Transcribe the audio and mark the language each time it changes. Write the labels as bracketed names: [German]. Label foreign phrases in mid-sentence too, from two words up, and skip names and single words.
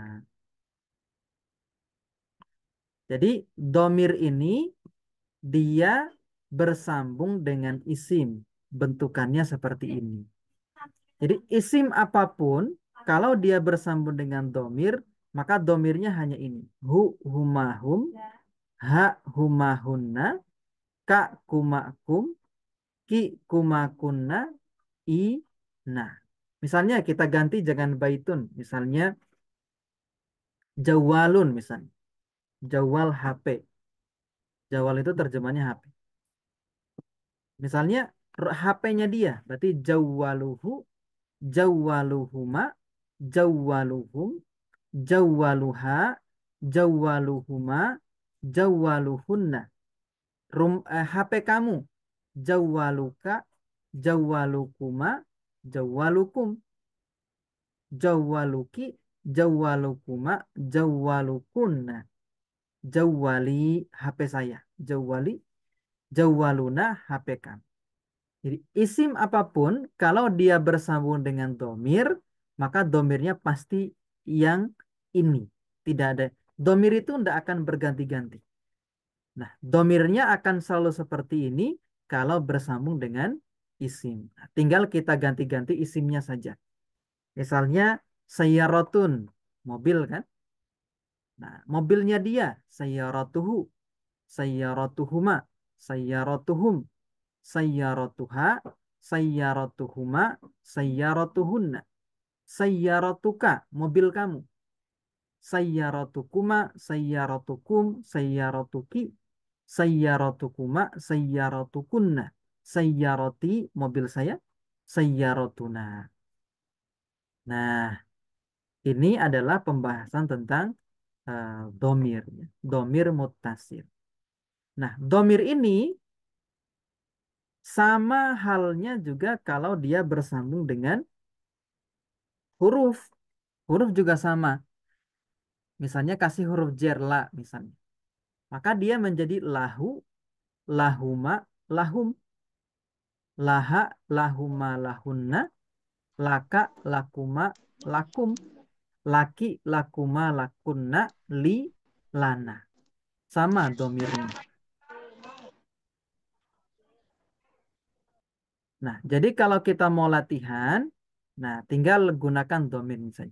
[Indonesian] Jadi, domir ini dia bersambung dengan isim. Bentukannya seperti ini. Jadi, isim apapun, kalau dia bersambung dengan domir, maka domirnya hanya ini. [Arabic] هُ، هما هم، ها، هما هن، كَ، كما كم، كِ، كما كن، ي، نا. [Indonesian] Misalnya kita ganti jangan baitun. Misalnya jawalun misalnya. Jawal HP. Jawal itu terjemahnya HP. Misalnya HP-nya dia. [Arabic] Berarti جواله، جوالهما، جوالهم، جوالها، جوالهما، جوالهن. [Indonesian] HP kamu. [Arabic] جوالك، جوالكما، جوالكم. جوالكِ، جوالكما، جوالكن. [Indonesian] Jawali HP saya. [Arabic] جوالي، جوالنا [Indonesian] HP kami. Jadi isim apapun kalau dia bersambung dengan domir, maka domirnya pasti yang ini. Tidak ada. Domir itu tidak akan berganti-ganti. Nah, domirnya akan selalu seperti ini kalau bersambung dengan isim. Nah, tinggal kita ganti-ganti isimnya saja. Misalnya sayyarotun, mobil kan? Nah, mobilnya dia, [Arabic] سيارته، سيارتهما، سيارتهم، سيارتها، سيارتهما، سيارتهن. سيارتك, [Indonesian] mobil kamu. [Arabic] سيارتكما، سيارتكم، سيارتكِ، سيارتكما، سيارتكن. [Indonesian] Sayyarati, mobil saya. Sayyaratuna. Nah, ini adalah pembahasan tentang domir, ya. [Arabic] ضمير متصل. [Indonesian] Nah, domir ini sama halnya juga kalau dia bersambung dengan huruf. Huruf juga sama. Misalnya kasih huruf jer la misalnya. Maka dia menjadi [Arabic] له، لهما، لهم، لها، لهما، لهن، لك، لكما، لكم, لكِ، لكما، لكن، لي، لنا. [Indonesian] Sama domirnya. Nah, jadi kalau kita mau latihan, nah tinggal gunakan domir ini saja.